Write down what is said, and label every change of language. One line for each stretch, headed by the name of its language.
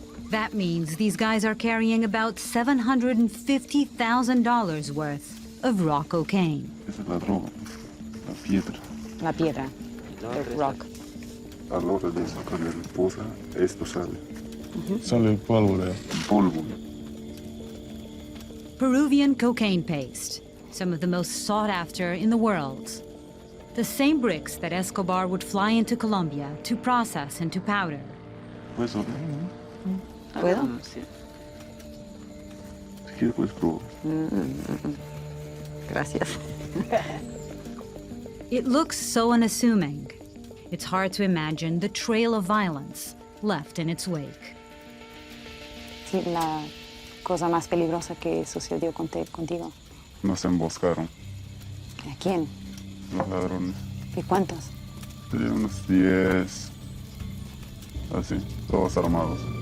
English: That means these guys are carrying about $750,000 worth of raw cocaine.
Spanish: Esa es la droga, la piedra. La piedra,
English: the rock.
Spanish: A la hora de sacarle la poza, esto sale. Sale el polvo. Polvo.
English: Peruvian cocaine paste, some of the most sought after in the world. The same bricks that Escobar would fly into Colombia to process into powder.
Spanish: ¿Puedes oler? ¿Puedo? Si quieres, puedes probar. Gracias.
English: It looks so unassuming. It's hard to imagine the trail of violence left in its wake.
Spanish: Sí, la cosa más peligrosa que sucedió contigo. Nos emboscaron, ¿A quién? los ladrones. ¿Y cuántos? Serían unos 10, así, todos armados.